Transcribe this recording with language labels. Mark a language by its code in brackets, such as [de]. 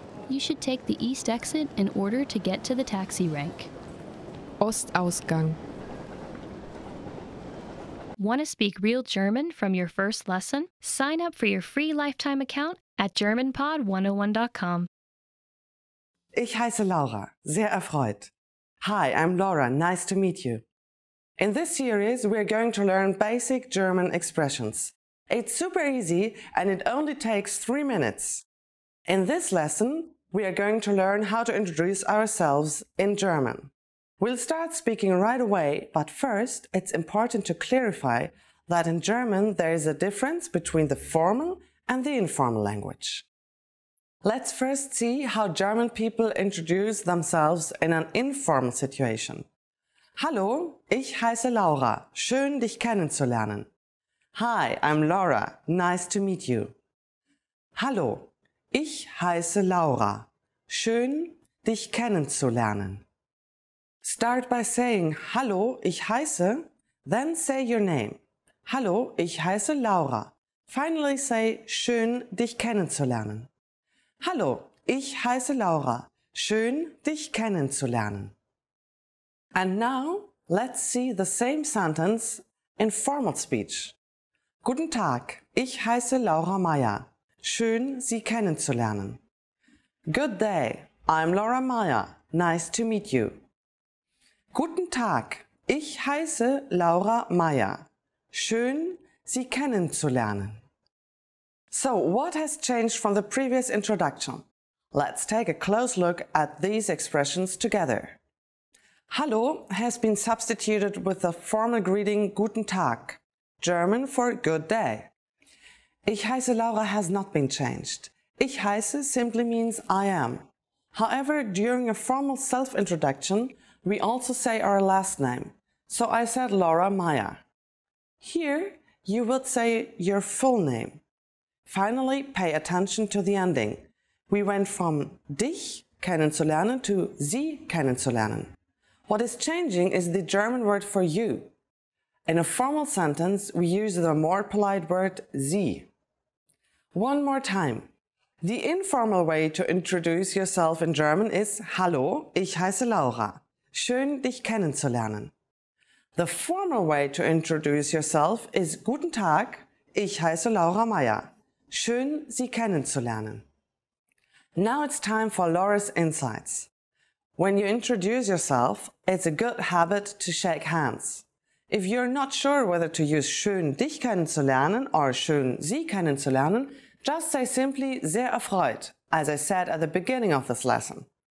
[en] You should take the east exit in order to get to the taxi rank. [de] Ostausgang. [en] Want to speak real German from your first lesson? Sign up for your free lifetime account at GermanPod101.com. [de] Ich heiße Laura, sehr erfreut. [en] Hi, I'm Laura, nice to meet you. In this series, we're going to learn basic German expressions. It's super easy and it only takes 3 minutes. In this lesson, we are going to learn how to introduce ourselves in German. We'll start speaking right away, but first, it's important to clarify that in German there is a difference between the formal and the informal language. Let's first see how German people introduce themselves in an informal situation. [de] Hallo, ich heiße Laura. Schön, dich kennenzulernen. [en] Hi, I'm Laura. Nice to meet you. [de] Hallo, ich heiße Laura. Schön, dich kennenzulernen. [en] Start by saying, Hallo, ich heiße, then say your name. [de] Hallo, ich heiße Laura. [en] Finally say, [de] schön, dich kennenzulernen. Hallo, ich heiße Laura. Schön, dich kennenzulernen. [en] And now, let's see the same sentence in formal speech. [de] Guten Tag, ich heiße Laura Meyer. Schön, Sie kennenzulernen. [en] Good day, I'm Laura Meyer. Nice to meet you. [de] Guten Tag, ich heiße Laura Meyer. Schön, Sie kennenzulernen. [en] So, what has changed from the previous introduction? Let's take a close look at these expressions together. Hallo has been substituted with the formal greeting Guten Tag, German for good day. Ich heiße Laura has not been changed. Ich heiße simply means I am. However, during a formal self-introduction, we also say our last name. So I said Laura Meyer. Here, you would say your full name. Finally, pay attention to the ending. We went from dich kennenzulernen to Sie kennenzulernen. What is changing is the German word for you. In a formal sentence, we use the more polite word Sie. One more time. The informal way to introduce yourself in German is [de] Hallo, ich heiße Laura. Schön, dich kennenzulernen. [en] The formal way to introduce yourself is [de] Guten Tag, ich heiße Laura Meyer. Schön, Sie kennenzulernen. [en] Now it's time for Laura's insights. When you introduce yourself, it's a good habit to shake hands. If you're not sure whether to use [de] schön, dich kennenzulernen [en] or [de] schön, Sie kennenzulernen, [en] just say simply [de] sehr erfreut, [en] as I said at the beginning of this lesson.